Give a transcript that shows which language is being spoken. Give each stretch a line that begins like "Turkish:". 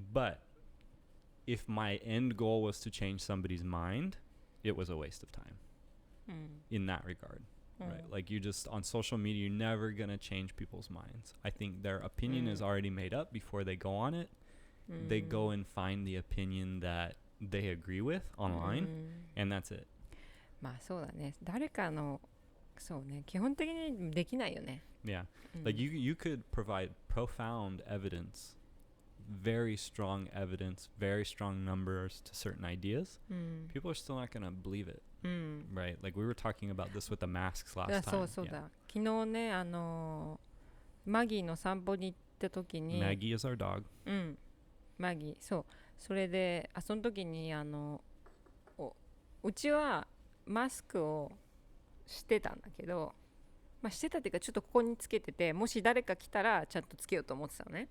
English: But if my end goal was to change somebody's mind, it was a waste of time in that regard. Right, like you just on social media, you're never gonna change people's minds. I think their opinion is already made up before they go on it. They go and find the opinion that they agree with online, and that's it.
Japanese: まあそうだね。誰かのそうね、基本的にできないよね。
English: Yeah, like you could provide profound evidence, very strong evidence, very strong numbers to certain ideas. People are still not gonna believe it. Right, like we were talking about this with the masks last time.
Japanese: そうそうだ。昨日ね、マギーの散歩に行った時に
English: Maggie is our dog.
Japanese: マギー、そう。それで、その時にうちはマスクをしてたんだけど、まあしてたっていうかちょっとここにつけてて、もし誰か来たらちゃんとつけようと思ってたのね。